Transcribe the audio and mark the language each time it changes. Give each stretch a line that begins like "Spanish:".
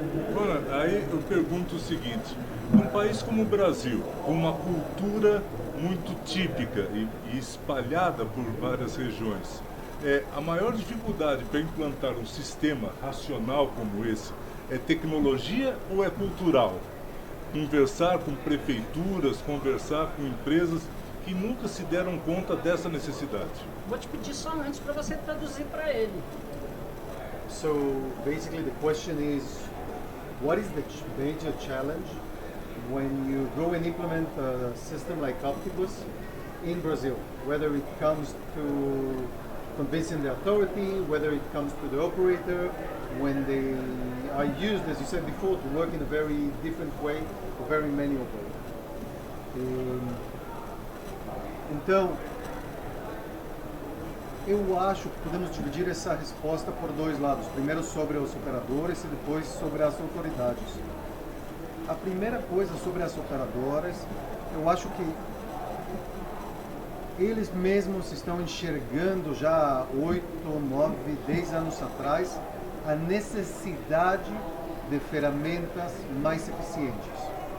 Portuguese: Agora, aí eu pergunto o seguinte, num país como o Brasil, com uma cultura muito típica e espalhada por várias regiões, a maior dificuldade para implantar um sistema racional como esse é tecnologia ou é cultural? Conversar com prefeituras, conversar com empresas que nunca se deram conta dessa necessidade. Vou te pedir só antes para você traduzir para ele.
English: So basically the question is, what is the major challenge when you go and implement a system like Optibus in Brazil? Whether it comes to convincing the authority, whether it comes to the operator, when they are used, as you said before, to work in a very different way, a very manual way.
Portuguese: Então, eu acho que podemos dividir essa resposta por dois lados. Primeiro sobre os operadores e depois sobre as autoridades. A primeira coisa sobre as operadoras, eu acho que eles mesmos estão enxergando já há 8, 9, 10 anos atrás a necessidade de ferramentas mais eficientes.